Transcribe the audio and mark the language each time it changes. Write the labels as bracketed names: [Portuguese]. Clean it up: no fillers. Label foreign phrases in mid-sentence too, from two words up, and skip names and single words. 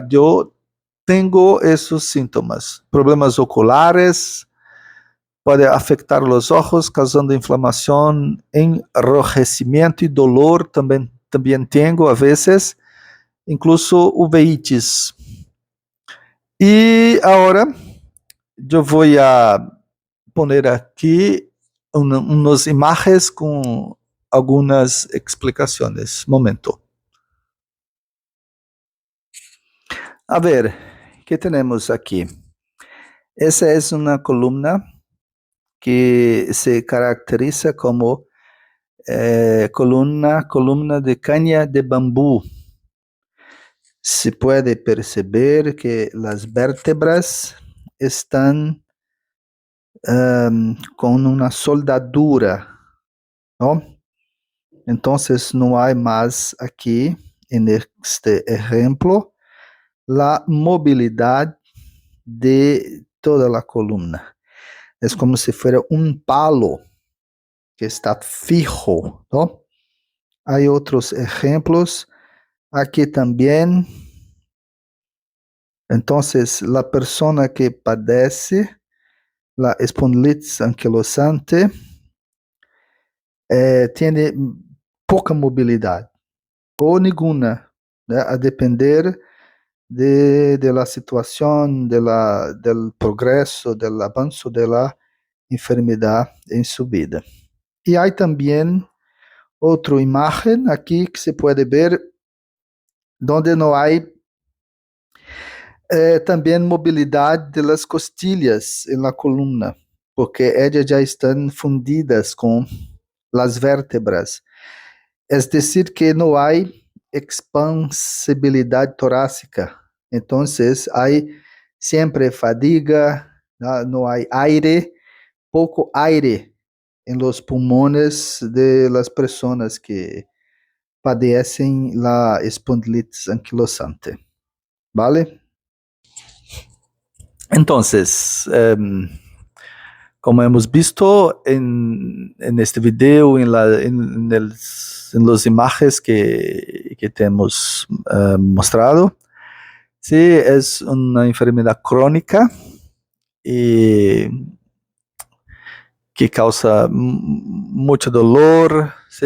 [Spanish] Yo tengo esos síntomas, problemas oculares, puede afectar los ojos, causando inflamación, enrojecimiento y dolor. También tengo a veces, incluso uveitis. [Portuguese] E agora eu vou poner aqui umas imagens com algumas explicações. Momento. A ver, que temos aqui? Essa é uma coluna que se caracteriza como coluna de [Spanish] caña de bambú. [Portuguese] Se pode perceber que as vértebras estão com uma soldadura, não? Então, não há mais aqui, neste exemplo, a mobilidade de toda a coluna. É como se fosse [Spanish] palo que está fijo, [Portuguese] não? Há outros exemplos aqui também. Então, a pessoa que [Spanish] padece la espondilitis anquilosante tiene [Portuguese] pouca mobilidade ou nenhuma, né, a depender de la situação, del progresso, del avanço de la enfermidade em sua vida. E há também outra imagem aqui que se pode ver, onde não há também mobilidade de las costilhas em la coluna, porque elas já estão fundidas com as vértebras. É decir, que não há expansibilidade torácica. Então, há sempre fadiga, não há aire, pouco aire em los pulmões de las pessoas que padecem [Spanish] la espondilitis anquilosante. ¿Vale? Entonces, como hemos visto en este video, en las imágenes que te hemos mostrado, sí, es una enfermedad crónica y que causa mucho dolor, ¿sí?